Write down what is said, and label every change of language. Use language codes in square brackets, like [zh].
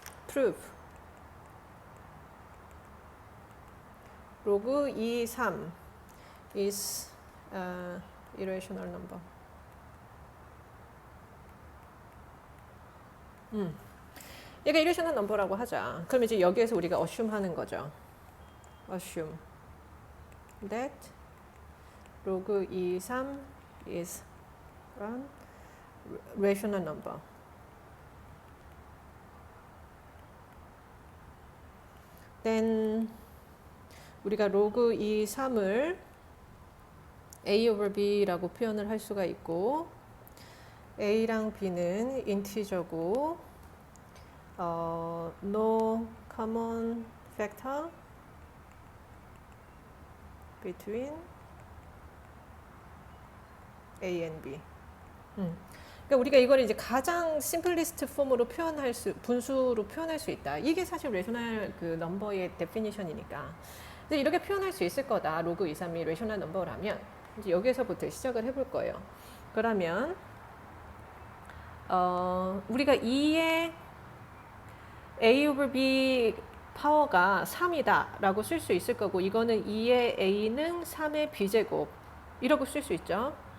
[en] prove 로그 2, 3 is irrational number. [ko] 얘가 irrational number라고 하자. 그럼 이제 여기에서 우리가 assume 하는 거죠. [en] assume that 로그 2, 3 is an rational number. [ko] then 우리가 로그 2, 3을 a over b라고 표현을 할 수가 있고, a랑 b는 인티저고, [en] no common factor between a and b. [ko] 그러니까 우리가 이걸 이제 가장 심플리스트 폼으로 분수로 표현할 수 있다. 이게 사실 레셔널 그 넘버의 데피니션이니까. 이렇게 표현할 수 있을 거다. 로그 2, 3이 레셔널 넘버라면 이제 여기서부터 시작을 해볼 거예요. 그러면 우리가 2의 a over b 파워가 3이다 라고 쓸 수 있을 거고, 이거는 2의 a는 3의 b제곱 이라고 쓸 수 있죠.